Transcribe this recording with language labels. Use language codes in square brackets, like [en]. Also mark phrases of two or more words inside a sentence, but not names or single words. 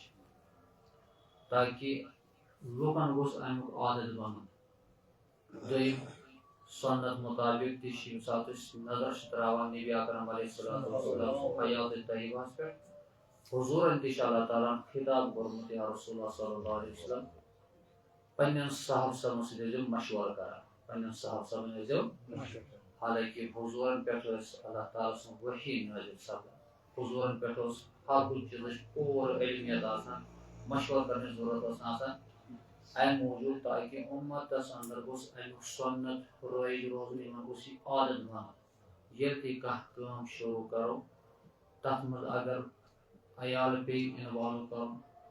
[ks] تاکہِ لُکن گوٚژھ امیُک عادت بنُن دوٚیِم سنت مطابق تہِ چھِ ییٚمہِ ساتہٕ أسۍ نظر چھِ تراوان نبی اکرم [ar] علیہ الصلوۃ والسلام [ks] حیاتِ طیبہس پٮ۪ٹھ حضوٗرن تہِ چھِ اللہ تعالیٰ ہن خطاب کوٚرمُت یا رسول اللہ [ar] صلی اللہ علیہ وسلم [ks] پننٮ۪ن صحابہ سبن سۭتۍ ٲسۍزیو مشورٕ کران پننٮ۪ن صحابہ سبن ٲسۍزیو حالانکہِ حضوٗرن پٮ۪ٹھ ٲس اللہ تعالیٰ سُنٛد وحی نٲزِل سپدان حضوٗرن پٮ۪ٹھ اوس ہر کُنہِ چیٖزٕچ پوٗرٕ علمیت آسان مشورٕ کرنٕچ ضروٗرت ٲس نہٕ آسان امہِ موٗجوٗب تاکہِ اُمتس اندر گوٚژھ امیُک سنت رٲیِج روزُن یِمن گوٚژھ یہِ عادت بنُن ییٚلہِ تہِ کانٛہہ کٲم شروٗع کرو تتھ منٛز اگر عیال پیٚیہِ اِنوالو کرُن